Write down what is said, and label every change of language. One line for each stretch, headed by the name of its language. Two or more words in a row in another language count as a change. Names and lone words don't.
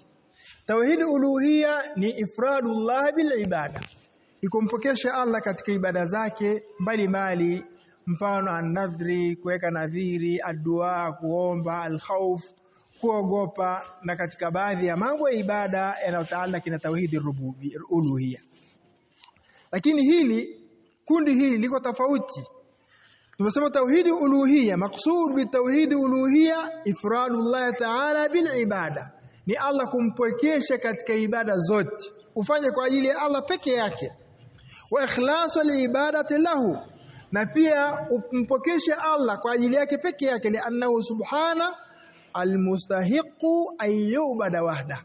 Swahili: Tauhidi uluhiyya ni
Arabic: إفراد الله بالعبادة,
Swahili: ni kumpokesha Allah katika ibada zake mbalimbali, mfano an-nadhri, kuweka nadhiri, ad-dua, kuomba, al-khawf, kuogopa, na katika baadhi ya mambo ya ibada yanayotaalaka na tauhidi uluhiyya. Lakini kundi hili liko tofauti. Tunasema tauhidi uluhiyya,
Arabic: المقصود بتوحيد الألوهية إفراد الله تعالى بالعبادة,
Swahili: ni Allah kumpokesha katika ibada zote, ufanye kwa ajili ya Allah peke yake.
Arabic: وإخلاص العبادة له,
Swahili: na pia umpokeshe Allah kwa ajili yake peke yake,
Arabic: لأنه سبحانه المستحق أن يعبد وحده.